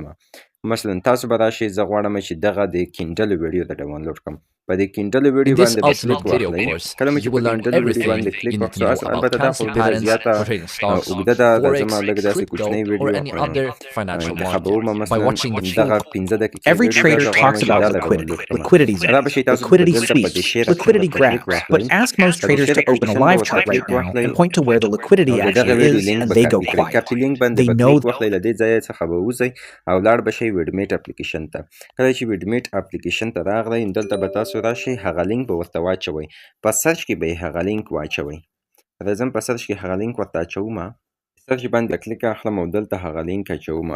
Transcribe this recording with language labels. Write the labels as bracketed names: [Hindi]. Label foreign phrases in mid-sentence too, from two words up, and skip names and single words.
[Pashto] مثلا تاسو به راشئ، زه غواړم چې دغه د کینډل ویډیو را ډاونلوډ کړم. په دې کینډل ویډیو باندې به کلیک واخلئ. کله مو چې په کینډل ویډیو باندې کلیک واخلو، البته دا خو ډېره زیاته اوږده ده، راځه ما لږ داسې کوچنۍ ویډیو انتخابوم. مثلا دغه 15 دقیقې [English] Every trader talks about liquidity zone, liquidity speech, liquidity graphs, but ask most traders to open a live chart right now and point to where the liquidity actually is, and they go quiet. They know [Pashto] له دې ځای څخه به وځئ او لاړ به شئ ویډمیټ اپلیکیشن ته. کله چې ویډمیټ اپلیکیشن ته راغلی، دلته به تاسو راشئ، هغه لینک به ورته واچوئ. په سرچ کې به یې هغه لینک واچوئ. راځم په سرچ کې هغه لینک ورته اچوم. سرچ باندې کلیک اخلم او دلته هغه لینک اچوم.